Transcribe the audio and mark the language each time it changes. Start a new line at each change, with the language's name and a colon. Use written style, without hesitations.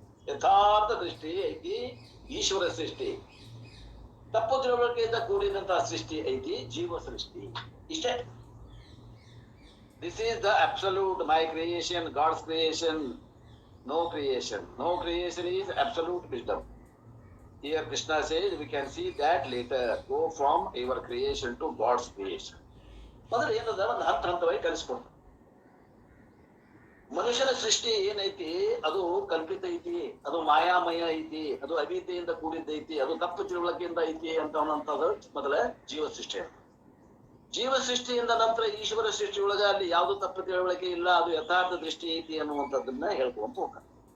Kannada: ಯಥಾರ್ಥ ದೃಷ್ಟಿ ಐತಿ ಈಶ್ವರ ಸೃಷ್ಟಿ. ತಪ್ಪು ತಿಳುವಳಿಕೆಯಿಂದ ಕೂಡಿದಂತಹ ಸೃಷ್ಟಿ ಐತಿ ಜೀವ ಸೃಷ್ಟಿ. ಇಷ್ಟೇ.
English: This is the absolute. My creation, God's creation, no creation. No creation is absolute wisdom. Here Krishna says we can see that later. Go from your creation to God's creation.
Kannada: ಮೊದಲು ಏನದ ಒಂದು ಹಂತವಾಗಿ ಕಲಿಸ್ಕೊಡ್ತಾರೆ. ಮನುಷ್ಯನ ಸೃಷ್ಟಿ ಏನೈತಿ ಅದು ಕಲ್ಪಿತ ಐತಿ, ಅದು ಮಾಯಾಮಯ ಐತಿ, ಅದು ಅವಿದ್ಯೆಯಿಂದ ಕೂಡಿದ್ದೈತಿ, ಅದು ತಪ್ಪು ತಿಳುವಳಿಕೆಯಿಂದ ಐತಿ ಅಂತವನ್ನಂಥದ್ದು ಮೊದಲ ಜೀವ ಸೃಷ್ಟಿ. ಜೀವ ಸೃಷ್ಟಿಯಿಂದ ನಂತರ ಈಶ್ವರ ಸೃಷ್ಟಿಯೊಳಗ ಅಲ್ಲಿ ಯಾವ್ದು ತಪ್ಪು ತಿಳುವಳಿಕೆ ಇಲ್ಲ, ಅದು ಯಥಾರ್ಥ ದೃಷ್ಟಿ ಐತಿ ಅನ್ನುವಂಥದ್ದನ್ನ ಹೇಳ್ಕೊಂತ ಹೋಗ್ತಾರೆ.